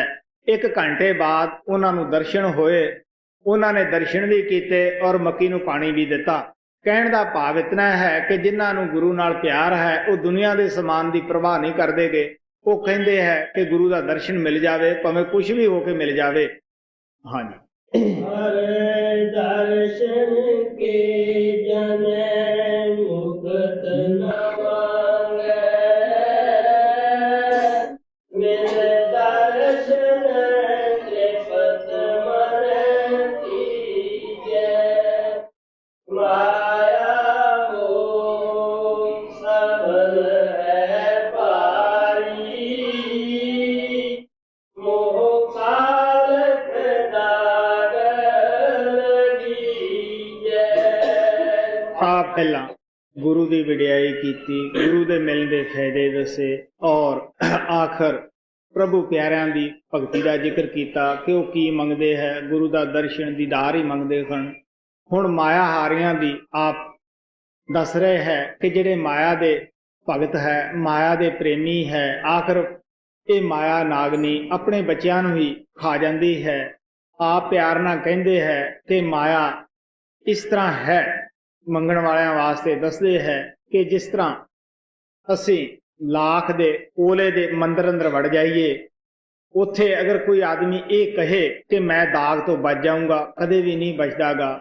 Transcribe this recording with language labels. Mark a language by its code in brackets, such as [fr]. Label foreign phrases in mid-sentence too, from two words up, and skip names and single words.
[pa] 1 ਘੰਟੇ ਬਾਅਦ ਉਨ੍ਹਾਂ ਨੂੰ ਦਰਸ਼ਨ ਹੋਏ। ਉਨ੍ਹਾਂ ਨੇ ਦਰਸ਼ਨ ਭੀ ਕੀਤੇ ਔਰ ਮੱਕੀ ਨੂੰ ਪਾਣੀ ਭੀ ਦਿੱਤਾ। ਕਹਿਣ ਦਾ ਭਾਵ ਇਤਨਾ ਹੈ ਕਿ ਜਿਨ੍ਹਾਂ ਨੂੰ ਗੁਰੂ ਨਾਲ ਪਿਆਰ ਹੈ ਵੋ ਦੁਨੀਆ ਦੇ ਸਮਾਨ ਦੀ ਪਰਵਾਹ ਨਹੀਂ ਕਰਦੇ ਗੇ। ਵੋ ਕਹਿੰਦੇ ਹੈ ਕਿ ਗੁਰੂ ਦਾ ਦਰਸ਼ਨ ਮਿਲ ਜਾਵੇ, ਭਾਵੇਂ ਕੁਝ ਭੀ ਹੋ ਕੇ ਮਿਲ ਜਾਵੇ। ਹਾਂ ਜੀ। ਹਰੇ ਦਰਸ਼ਨ ਕੇ ਜਨ ਮੁਕਤ ਨ ਮਾਂਗੈ, ਬਿਨ ਦਰਸ਼ਨ ਤ੍ਰਿਪਤ ਮਨ ਕੀਜੈ। ਮਾਇਆ ਮੋਹ ਸਬਲ ਹੈ ਪਾਰੀ, ਮੋਹ [hi] पहला गुरु की वडियाई की, गुरु के मिलने के फायदे दसे और आखिर प्रभु प्यारियां की भगती का जिक्र किया कि वह की मंगते हैं। [pa] ਗੁਰੂ ਕਾ ਦਰਸ਼ਨ ਦੀਦਾਰ ਹੀ ਮੰਗਤੇ ਸਨ। ਹੁਣ ਮਾਇਆ ਹਾਰਿਆਂ ਕੀ ਆਪ ਦੱਸ ਰਹੇ ਹੈ ਕਿ ਜਿਹੜੇ ਮਾਇਆ ਦੇ ਭਗਤ ਹੈ, ਮਾਇਆ ਦੇ ਪ੍ਰੇਮੀ ਹੈ, ਆਖਿਰ ਇਹ ਮਾਇਆ ਨਾਗਨੀ ਆਪਣੇ ਬੱਚਿਆਂ ਨੂੰ ਹੀ ਖਾ ਜਾਂਦੀ ਹੈ। ਆਪ ਪਿਆਰ ਨਾਲ ਕਹਿੰਦੇ ਹੈ ਕਿ ਮਾਇਆ ਇਸ ਤਰ੍ਹਾਂ ਹੈ, ਮੰਗਣ ਵਾਲਿਆਂ ਵਾਸਤੇ ਦੱਸਦੇ ਹੈ ਕਿ ਜਿਸ ਤਰ੍ਹਾਂ ਅਸੀਂ ਲਾਖ ਦੇ ਕੋਲੇ ਦੇ ਮੰਦਰ ਅੰਦਰ ਵੜ ਜਾਈਏ, ਉੱਥੇ ਅਗਰ ਕੋਈ ਆਦਮੀ ਇਹ ਕਹੇ ਕਿ ਮੈਂ ਦਾਗ ਤੋਂ ਬਚ ਜਾਊਂਗਾ, ਕਦੇ ਵੀ ਨਹੀਂ ਬਚਦਾਗਾ।